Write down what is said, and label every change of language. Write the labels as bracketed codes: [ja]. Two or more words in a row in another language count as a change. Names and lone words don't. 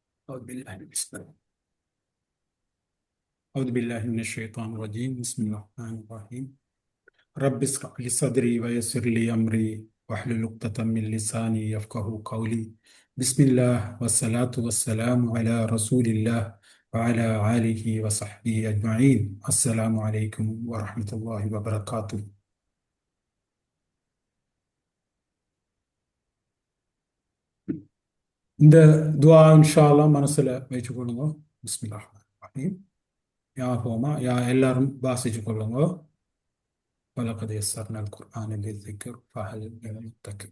[ar] أعوذ بالله من أعوذ بالله من الشيطان الرجيم بسم الله الرحمن الرحيم رب اشرح لي صدري ويسر لي أمري واحلل عقدة من لساني يفقهوا قولي بسم الله والصلاة والسلام على رسول الله وعلى آله وصحبه أجمعين السلام عليكم ورحمة الله وبركاته. [ta] இந்த துஆ [ar] إن شاء الله [ta] மனசுல வச்சுக்கொள்ளுங்க. [ar] بسم الله رحيم. [ta] ஞாபகமா எல்லாரும் வாசிச்சு கொள்ளுங்க. [ar] ولقد يسرنا القرآن للذكر فهل من متقين.